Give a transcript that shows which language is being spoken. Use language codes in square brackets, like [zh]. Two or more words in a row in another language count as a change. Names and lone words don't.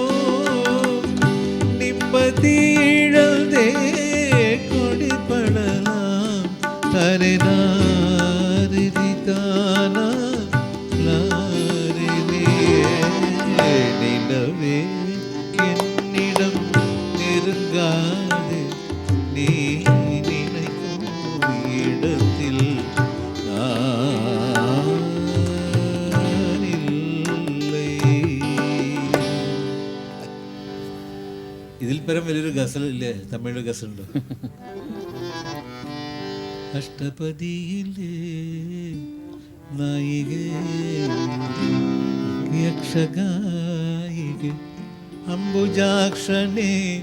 [ta] நிம்மதி இழந்தே கொடிபடலாம், தரிதானா நிலவே என்னிடம் நெருங்காது, நீ நினைக்கும் இடத்தில் நான் இல்லை. [ml] ഇതിൽ പരം വലിയൊരു ഗസൽ ഇല്ലേ? തമിഴ് ഗസലുണ്ട്. അഷ്ടപതിയിലെ നായികേ യക്ഷഗായിക അംബുജാക്ഷനെ